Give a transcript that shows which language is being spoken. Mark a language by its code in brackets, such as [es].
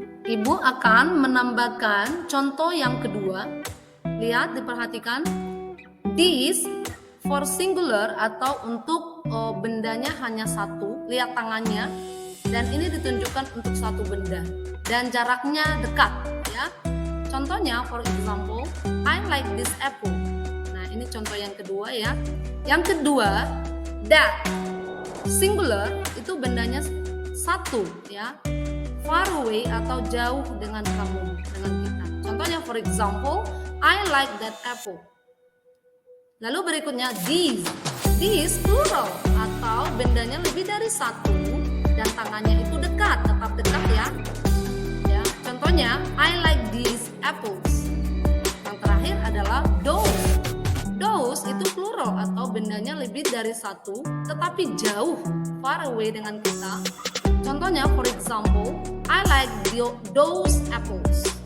[id] Ibu akan menambahkan contoh yang kedua. Lihat, diperhatikan. [en] This for singular [id] atau untuk bendanya hanya satu. Lihat tangannya. Dan ini ditunjukkan untuk satu benda dan jaraknya dekat, ya. [en] Contohnya, for example, I like this apple. [id] Nah, ini contoh yang kedua, ya. Yang kedua, that singular itu bendanya satu, ya. Far away atau jauh dengan kamu, dengan kita. [en] Contohnya, for example, I like that apple. [id] Lalu berikutnya, this plural atau bendanya lebih dari satu dan tangannya itu dekat, tetap dekat, ya. [en] Contohnya, I like these apples. [id] Yang terakhir adalah those. Those itu plural atau bendanya lebih dari satu tetapi jauh, far away dengan kita. [en] Contohnya, for example, I like those apples.